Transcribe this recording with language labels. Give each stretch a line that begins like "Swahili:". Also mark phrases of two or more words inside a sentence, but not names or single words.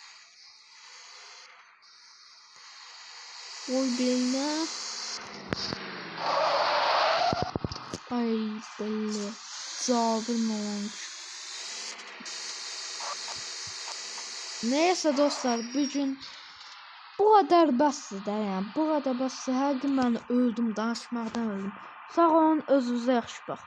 Turkish: Koy birine. Ay böyle. Zabırın olmuş. Neyse dostlar bugün bu kadar bəsdir yani. Bu kadar bəsdir.
Azerbaijani: Hər gün mən öldüm, danışmaqdan öldüm. Sağ olun, özünüzə yaxşı baxın.